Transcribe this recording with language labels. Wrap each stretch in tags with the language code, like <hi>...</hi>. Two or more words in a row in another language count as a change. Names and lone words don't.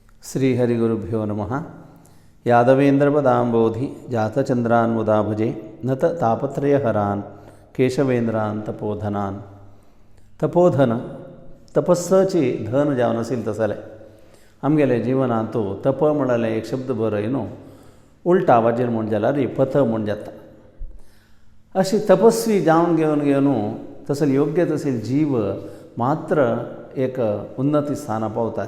<sa>श्रीहरिगुरुभ्यो नमः। यादवेन्द्रपदाम्बोधि जातचंद्रान्मुदा भजे नत तापत्रयहरान् केशवेंद्रान् तपोधनान्।</sa> <kok>तपोधन तपस्साची धन जावन असेल तसले आमगेले जिवनांतू तप म्हणले एक शब्द बरो न्हू उलटा आवाजेर म्हण जाल्यार पथ म्हण जाता। अशी तपस्वी जावन घेवन तसले योग्य तसले जीव मात्र एक उन्नती स्थाना पावतात।</kok>